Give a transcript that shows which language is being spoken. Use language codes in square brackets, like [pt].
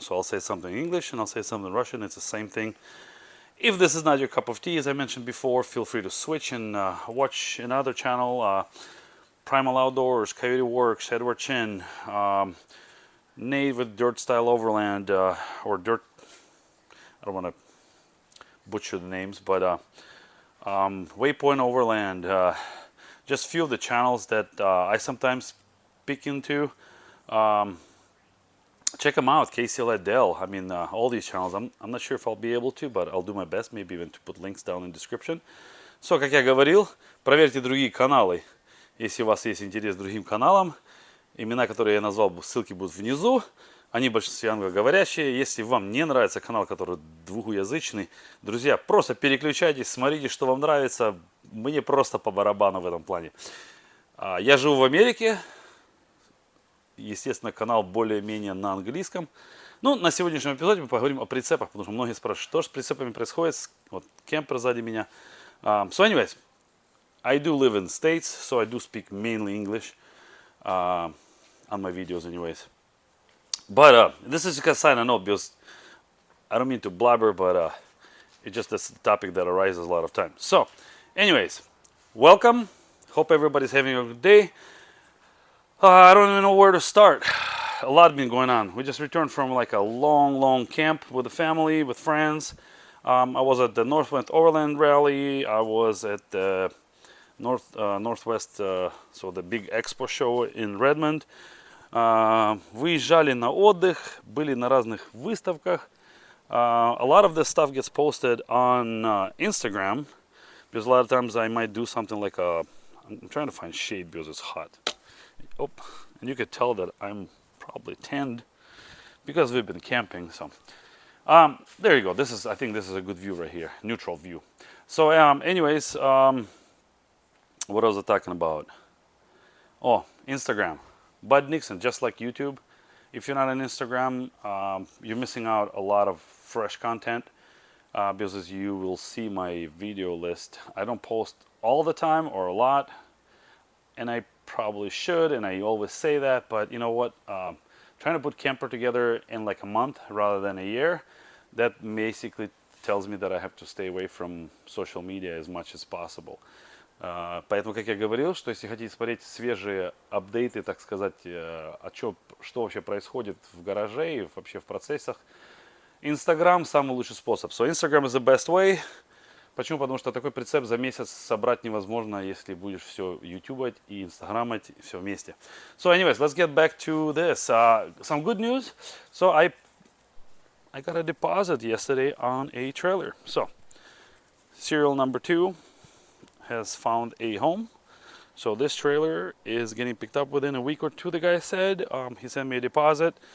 [en] So I'll say something in English and I'll say something in Russian. It's the same thing. If this is not your cup of tea, as I mentioned before, feel free to switch and watch another channel, Primal Outdoors, Coyote Works, Edward Chin, Nate with Dirt Style Overland, or Dirt, I don't want to butcher the names, but Waypoint Overland, just a few of the channels that I sometimes peek into. Check them out, KCL Dell. I mean, all these channels. I'm not sure if I'll be able to, but I'll do my best, maybe even to put links down in the description. [ru] So, как я говорил, проверьте другие каналы. Если у вас есть интерес к другим каналам, имена, которые я назвал, ссылки будут внизу. Они в большинстве англоговорящие. Если вам не нравится канал, который двухязычный, друзья, просто переключайтесь, смотрите, что вам нравится. Мне просто по барабану в этом плане. Я живу в Америке. Естественно, канал более-менее на английском. Ну, на сегодняшнем эпизоде мы поговорим о прицепах, потому что многие спрашивают, что же с прицепами происходит. Вот кемпер сзади меня. [en] So anyways, I do live in the States, so I do speak mainly English on my videos anyways. But this is just a sign I know because I don't mean to blabber, but it's just this topic that arises a lot of times. So anyways, welcome. Hope everybody's having a good day. I don't even know where to start. A lot has been going on. We just returned from like a long camp with the family, with friends. I was at the Northwest Overland rally. I was at the Northwest, so the big expo show in Redmond. [ru] Выезжали на отдых, были на разных выставках. [en] A lot of this stuff gets posted on Instagram because a lot of times I might do something like I'm trying to find shade because it's hot. Oh, and you could tell that I'm probably tanned because we've been camping. So there you go. I think this is a good view right here, neutral view. So anyways, what was I talking about? Oh, Instagram, BudNixon, just like YouTube. If you're not on Instagram, you're missing out a lot of fresh content because as you will see my video list, I don't post all the time or a lot, and I probably should, and I always say that, but you know what, trying to put camper together in like a month rather than a year, that basically tells me that I have to stay away from social media as much as possible. [ru] Поэтому, как я говорил, что если хотите смотреть свежие апдейты, так сказать, что вообще происходит в гараже и вообще в процессах, Instagram самый лучший способ. [en] So Instagram is the best way. [ru] Почему? Потому что такой прицеп за месяц собрать невозможно, если будешь все ютубать и инстаграмать, все вместе. [en] So anyways, let's get back to this. Some good news. So I got a deposit yesterday on a trailer. So serial number 2 has found a home. So this trailer is getting picked up within a week or two, the guy said. He sent me a deposit.